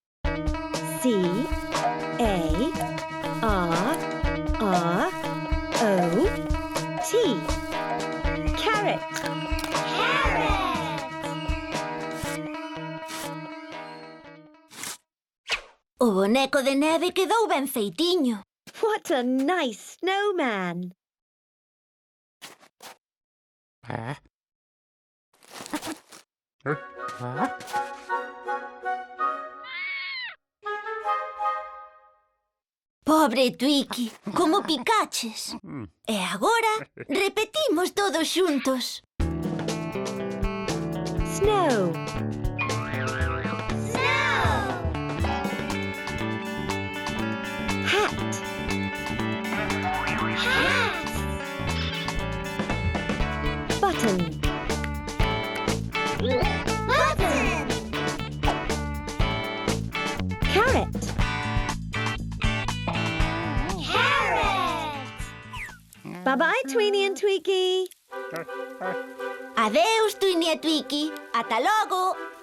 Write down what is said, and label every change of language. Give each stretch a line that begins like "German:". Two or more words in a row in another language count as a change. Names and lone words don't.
English: C-A-R-R-O-T. Carrot.
Galician: O boneco de neve quedou ben feitiño.
English: What a nice snowman.
Galician: Pobre Twiki, como picaches. E agora repetimos todos xuntos.
English: Snow. Hat. Button. Carrot. Bye-bye, Tweenie and Tweaky.
Galician: Adeus, Twini e Twiki. Ata logo.